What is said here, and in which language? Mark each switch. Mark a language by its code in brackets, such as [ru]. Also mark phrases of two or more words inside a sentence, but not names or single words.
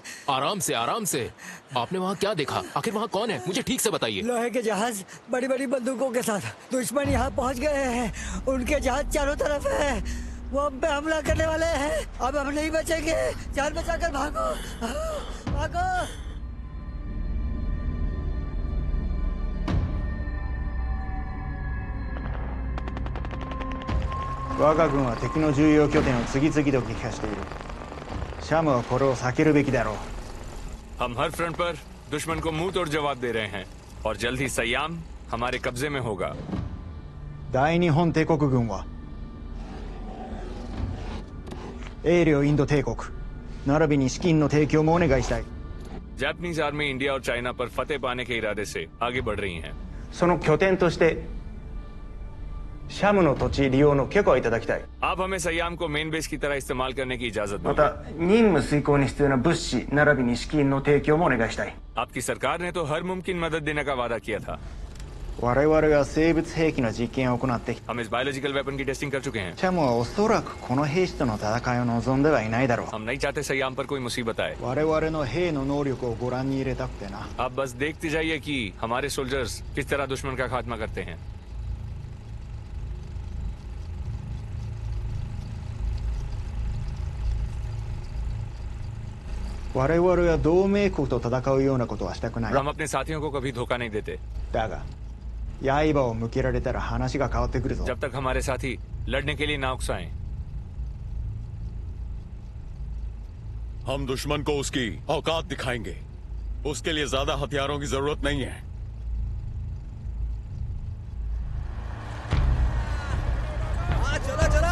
[hi] आराम से आराम से। आपने वहाँ क्या देखा? आखिर वहाँ कौन है? मुझे ठीक से बताइए। लोहे के जहाज बड़ी बड़ी बंदूकों के साथ दुश्मन यहाँ पहुँच गए हैं। उनके जहाज चारों तरफ है। वो हम पे हमला करने वाले हैं। अब हम नहीं बचेंगे। जान बचाकर भागो, भागो। [ja] 我が軍は敵の重要拠点を次々と撃破している。シャムはこれを避けるべきだろう。 [hi] हम हर फ्रंट पर दुश्मन को मुंह तोड़ जवाब दे रहे हैं और जल्द ही सयाम हमारे कब्जे में होगा। [ja] 大日本帝国軍は英領インド帝国並びに資金の提供もお願いしたい。 [en] Japanese army [hi] इंडिया और चाइना पर फतेह पाने के इरादे से आगे बढ़ रही है। [ja] その拠点としてシャムの土地利用の許可をいただきたい。 [hi] आप हमें सयाम को [en] main base [hi] की तरह इस्तेमाल करने की इजाजत [ja] ま [hi] दो। [ja] た任務遂行に必要な物資並びに資金の提供もお願いしたい。 [hi] आपकी सरकार ने तो हर मुमकिन मदद देने का वादा किया था। [ja] 我々は生物兵器の実験を行ってきた。 [hi] हम इस [en] biological weapon [hi] की टेस्टिंग कर चुके हैं। [ja] シャムはおそらくこの兵士との戦いを望んではいないだろう。 [hi] हम नहीं चाहते सयाम पर कोई मुसीबत आए। [ja] 我々の兵の能力をご覧に入れたくてな。 [hi] आप बस देखते जाइए कि हमारे सोल्जर्स किस तरह दुश्मन का खात्मा करते हैं। [ja] 我々は同盟国と戦うようなことはしたくない。 [hi] और हम अपने साथियों को कभी धोखा नहीं देते। [ja] だが刃を向けられたら話が変わってくるぞ。 [hi] जब तक हमारे साथी लड़ने के लिए ना उकसाएं। हम दुश्मन को उसकी औकात दिखाएंगे। उसके लिए ज्यादा हथियारों की जरूरत नहीं है। चलो चलो।